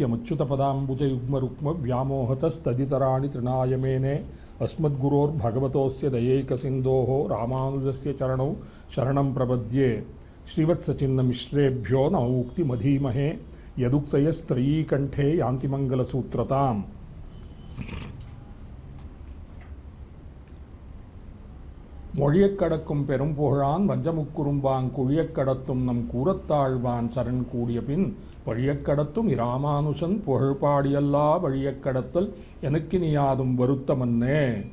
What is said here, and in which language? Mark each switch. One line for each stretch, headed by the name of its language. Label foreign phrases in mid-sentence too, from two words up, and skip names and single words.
Sanskrit: नित्यमच्युतपदाम्बुजयुग्मरुक्मव्यामोहतस्तदितराणि तृणाय मेने अस्मद्गुरोर्भगवतोऽस्य दयैकसिन्धोः रामानुजस्य चरणौ शरणं प्रपद्ये श्रीवत्सचिह्नमिश्रेभ्यो नम उक्तिमधीमहे यदुक्तयस्त्रयी कण्ठे यान्ति मङ्गलसूत्रताम्
Tamil: மொழியக்கடக்கும் பெரும்புகழான் வஞ்சமுக்குறும்பான் குழியக்கடத்தும் நம் கூரத்தாழ்வான் சரண் கூடிய பின் பழியக்கடத்தும் இராமானுஷன் புகழ்பாடியல்லா வழியக்கடத்தல் எனக்கு நீயாதும் வருத்தமன்னே.